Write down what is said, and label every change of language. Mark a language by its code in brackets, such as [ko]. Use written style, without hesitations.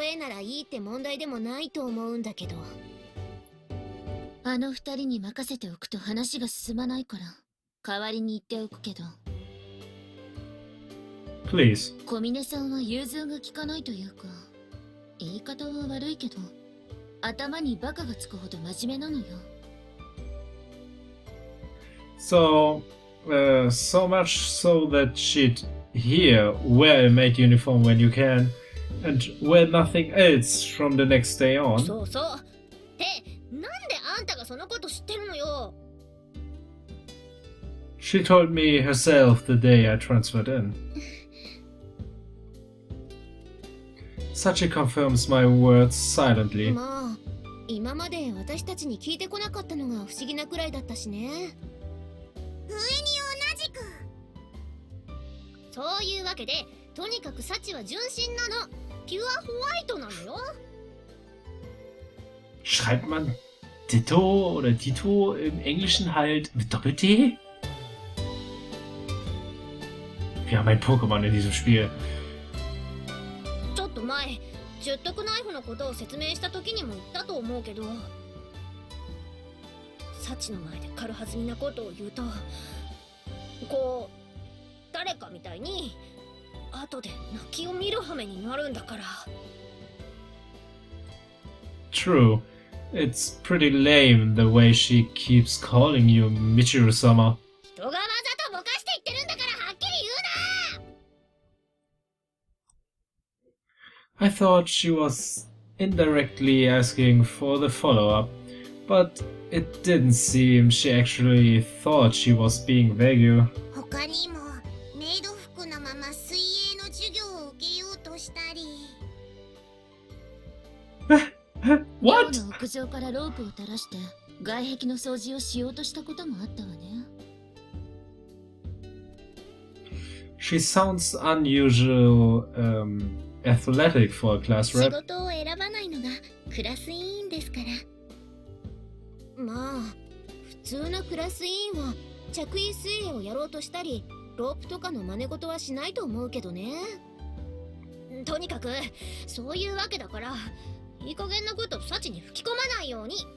[ja] 例えならいいって問題でもないと思うんだけど。あの二人に任せておくと話が進まないから、代わりに言っておくけど。 [en] Please. [ja] 小峰さんは融通が利かないというか、言い方は悪いけど、頭にバカがつくほど真面目なのよ。 [en] So much so that she'd here wear a maid uniform when you can, and wear nothing else from the next day on. [ja] そうそう。ってなんであんたがそのこと知ってるのよ。 [en] She told me herself the day I transferred in. Sachi confirms my words silently. [ja] まあ、今まで私たちに聞いてこなかったのが不思議なくらいだったしね。上に同じく。そういうわけで、とにかくサチは純真なの。ピュアホワイトなのよ。 [de] Schreibt man Ditto oder Dito im Englischen halt mit Doppel-T? Wir haben ein Pokémon in diesem Spiel. [ja] ちょっと前、十徳ナイフのことを説明した時にも言ったと思うけど、サチの前で軽はずみなことを言うと、こう誰かみたいに後で泣きを見る羽目になるんだから。 [en] True. It's pretty lame the way she keeps calling you Michiru-sama. [ja] 人がわざとぼかして言ってるんだからはっきり言うな。 [en] I thought she was indirectly asking for the follow-up, but it didn't seem she actually thought she was being vague. [ja] 他にもメイド服のまま水泳の授業を受けようとしたり。 [en] What? [ja] 寮の屋上からロープを垂らして外壁の掃除をしようとしたこともあったわね。 [en] She sounds unusual, athletic for a class [ja] 仕 [en] rep. [ja] 事を選ばないのがクラス委員ですから。まあ普通のクラス委員は着衣水泳をやろうとしたりロープとかの真似事はしないと思うけどね。とにかくそういうわけだから、いい加減なことサチに吹き込まないように。